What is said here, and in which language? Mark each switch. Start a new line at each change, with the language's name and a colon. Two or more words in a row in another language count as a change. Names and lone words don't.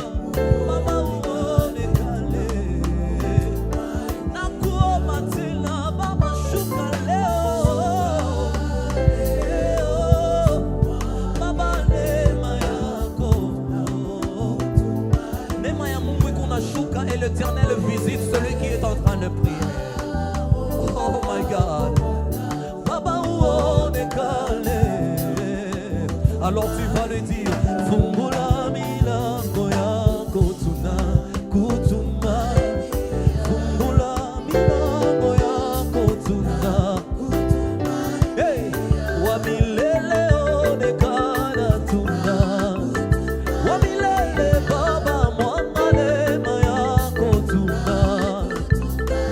Swahili: Baba uonekane. Nakuomba tena Baba shuka leo, leo, Baba neema yako. Neema ya Mungu iko nashuka
French: et l'Éternel visite celui qui est en train de prier.
English: Oh my God.
Swahili: Baba uonekane.
French: Alors tu vas lui dire,
Swahili: fungula milango yako tunakutuma. Fungula milango yako tunakutuma. Hey, wa milele onekana tuna. Wa milele Baba mwanga neema yako tuna.